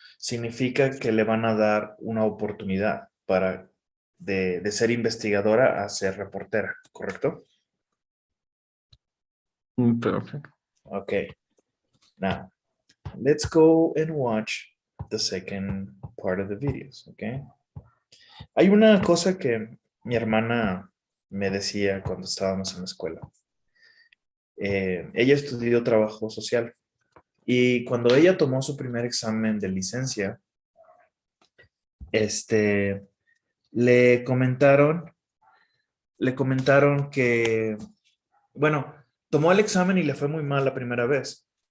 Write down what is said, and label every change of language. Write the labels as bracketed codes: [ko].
[es] Significa que le van a dar una oportunidad para de ser investigadora a ser reportera, ¿correcto? [en] Perfect. Okay. Now, let's go and watch the second part of the videos, okay? [es] Hay una cosa que mi hermana me decía cuando estábamos en la escuela. Ella estudió trabajo social y cuando ella tomó su primer examen de licencia, este, le comentaron, le comentaron que, bueno, tomó el examen y le fue muy mal la primera vez.